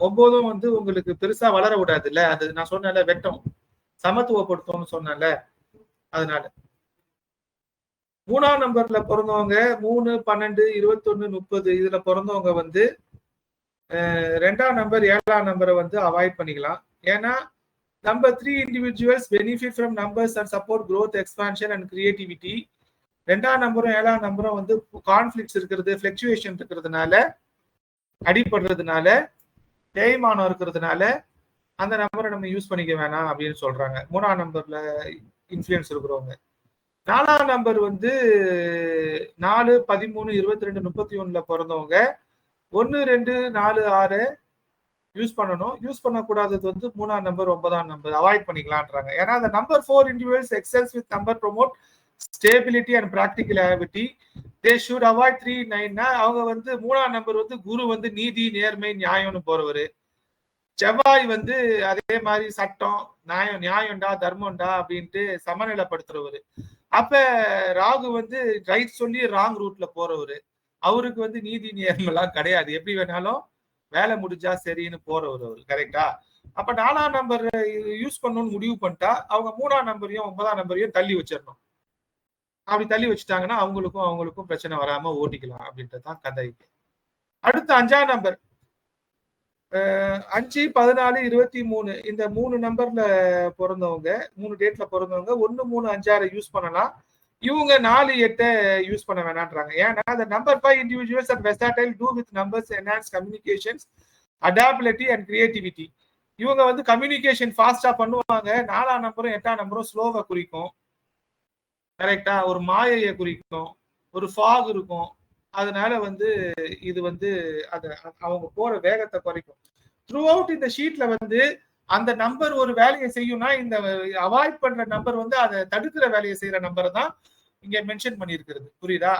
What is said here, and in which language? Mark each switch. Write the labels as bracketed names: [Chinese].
[Tamil] 9ம் வந்து உங்களுக்கு பெருசா வளர விடாது இல்ல, அது நான் சொன்னேன்ல வெட்டம் சமத்துவப்படுத்தும்னு சொன்னேன்ல. அதனால 3ஆம் நம்பர்ல பிறந்தவங்க 3, 12, 21, 30 இதுல பிறந்தவங்க வந்து 2ஆம் நம்பர் 7ஆம் நம்பரை வந்து அவாய்ட் பண்ணிக்கலாம். ஏன்னா [English] Number 3 individuals benefit from numbers and support growth, expansion and creativity. [Tamil] 2ஆம் நம்பரும் 7ஆம் நம்பரும் வந்து கான்ஃபிளிக்ஸ் இருக்கிறது, ஃபிளக்சுவேஷன் இருக்கிறதுனால, அடிபடுறதுனால, தேய்மானம் இருக்கிறதுனால அந்த நம்பரை நம்ம யூஸ் பண்ணிக்க வேணாம் அப்படின்னு சொல்றாங்க. 3ஆம் நம்பர்ல இன்ஃப்ளூயன்ஸ் இருக்கிறவங்க. 4ஆம் நம்பர் வந்து 4, 13, 22, 31ல பிறந்தவங்க 1, 2, 4, 6 யூஸ் பண்ணணும். யூஸ் பண்ணக்கூடாதது வந்து 3ஆம் நம்பர் 9ஆம் நம்பர் அவாய்ட் பண்ணிக்கலான்றாங்க. ஏன்னா அந்த [English] Number 4 individuals excels with number promote stability and practicality. They should avoid 3, 9. [Tamil] அவங்க வந்து 3ஆம் நம்பர் வந்து குரு வந்து நீதி, நேர்மை, நியாயம்னு போறவரு. செவ்வாய் வந்து அதே மாதிரி சட்டம், நியாயம்டா, தர்மம்டா அப்படின்ட்டு சமநிலைப்படுத்துறவரு. அப்ப ராகு வந்து ரைட் சொல்லி ராங் ரூட்ல போறவரு. அவருக்கு வந்து நீதி நேர்மை எல்லாம் கிடையாது, எப்படி வேணாலும் வேலை முடிஞ்சா சரின்னு போறவர் அவரு. கரெக்டா? அப்ப 4ஆம் நம்பர் யூஸ் பண்ணணும்னு முடிவு பண்ணிட்டா அவங்க 3ஆம் நம்பரையும் 9ஆம் நம்பரையும் தள்ளி வச்சிடணும். அப்படி தள்ளி வச்சுட்டாங்கன்னா அவங்களுக்கும் பிரச்சனை வராம ஓட்டிக்கலாம் அப்படின்றதுதான் கதை. அடுத்து 5ஆம் நம்பர் 5, 14, 23 இந்த 3 நம்பர்ல பிறந்தவங்க 3 டேட்ல பிறந்தவங்க 1, 3, 5, 6 யூஸ் பண்ணலாம். இவங்க 4, 8 யூஸ் பண்ண வேணான்றாங்க. ஏன்னா [English] the number 5 individuals are versatile, do with numbers enhance communications, adaptability and creativity. [Tamil] இவங்க வந்து கம்யூனிகேஷன் ஃபாஸ்டா பண்ணுவாங்க. 4ஆம் நம்பரும் 8ஆம் நம்பரும் ஸ்லோவா குறிக்கும். கரெக்டா? ஒரு மாயையை குறிக்கும், ஒரு ஃபாக் இருக்கும். அதனால வந்து இது வந்து அவங்க போற வேகத்தை குறைக்கும். த்ரூ அவுட் இந்த ஷீட்ல வந்து அந்த நம்பர் ஒரு வேலையை செய்யும்னா இந்த அவாய்ட் பண்ற நம்பர் வந்து அதை தடுக்கிற வேலையை செய்யற நம்பரை தான் இங்க மென்ஷன் பண்ணியிருக்கிறது. புரியுதா?